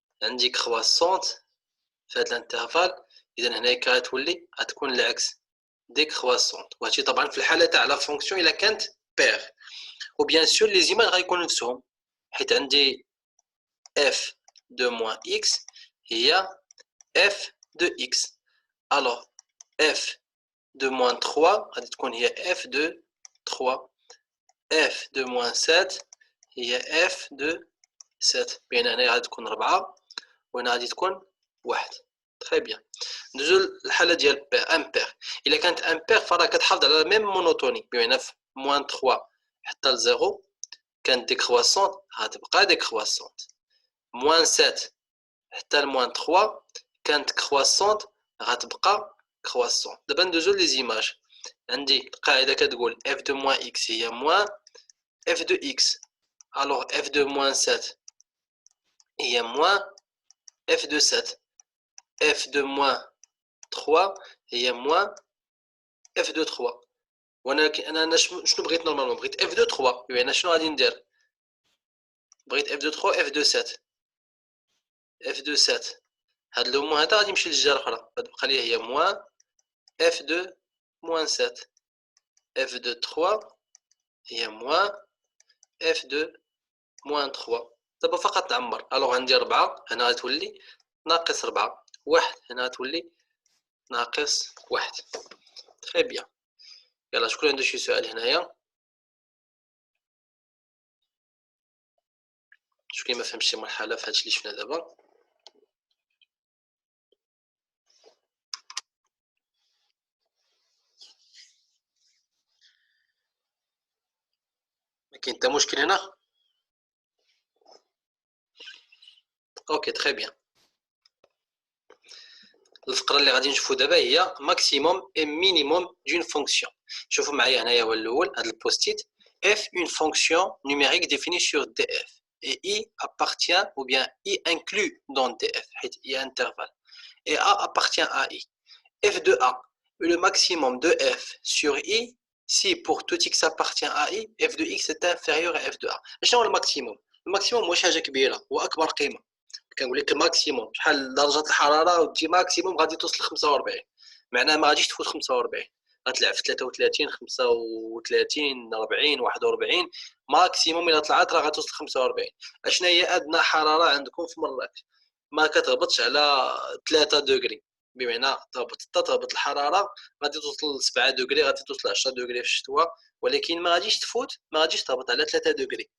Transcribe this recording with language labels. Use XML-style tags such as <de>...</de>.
<ar>عندي كرواسونت في هاد الانترفال، اذا هنايا غتكون العكس ديكرواسونت. وهادشي طبعا في الحاله تاع لا فونكسيون الا كانت بير. وبيان سور لي زيماج غيكونوا نفسهم، حيت عندي f de -x</ar> <fr>هي f de x. Alors f de moins 3 غادي تكون هي f de 3. f de moins 7 هي f de 7.</fr> <ar>بين هنا غادي تكون 4 وهنا غادي تكون 1. تري بيان. ندوزو للحاله ديال امبير. الا كانت امبير فراه كتحافظ على ميم مونوتوني، بمعنى في موان 3 حتى ل 0 كانت ديكرواسونت غتبقى ديكرواسونت. موان 7 حتى لموان 3 كانت كرواسونت غتبقى كرواسونت. دابا ندوزو لي زيماج.</ar> <fr>عندي القاعده كتقول f de moins x هي moins f de x. alors f de moins 7 هي moins f de 7. f de moins 3 هي moins f de 3.</fr> <ar>وانا انا شنو بغيت نورمالمون؟ بغيت f de 3. يعني شنو غادي ندير؟ بغيت f de 3 f de 7. f de 7 هاد لو موان هذا غادي يمشي للجهه الاخرى، غتبقى لي هي moins f de moins 7.</ar> <fr>f de 3 هي moins f de moins 3.</fr> <ar>دابا فقط نعمر. الوغ عندي 4 هنا غتولي ناقص 4. 1 هنا غتولي ناقص 1. تري بيان. يلا شكون عنده شي سؤال هنايا؟ شكون ما فهمش شي مرحله في هادشي اللي شفنا دابا؟ ما كاين حتى مشكل هنا؟ اوكي تري بيان. الفقره اللي غادي نشوفو دابا هي ماكسيموم اي مينيموم دون فونكسيون. شوفوا معايا هنايا هو الاول هاد البوستيت.</ar> <fr>f une fonction numérique définie sur df et i appartient ou bien i inclut dans df حيت i intervalle et a appartient à i. f de a est le maximum de f sur i si pour tout x appartient à i f de x est inférieur à f de a.</fr> <ar>شنو هو الماكسيموم؟ الماكسيموم واش حاجه كبيره، هو اكبر قيمه. كنقول لك الماكسيموم شحال درجه الحراره ودي ماكسيموم غادي توصل ل 45، معناها ما غاديش تفوت 45. غتلعب في 33 35 40 41 ماكسيموم. الا طلعت راه غتوصل 45. اشنا هي ادنى حراره عندكم في مراكش؟ ما كتهبطش على 3 دوغري، بمعنى تهبط الحراره غادي توصل ل 7 دوغري، غادي توصل ل 10 دوغري في الشتاء، ولكن ما غاديش تفوت، ما غاديش تهبط على 3 دوغري.</ar>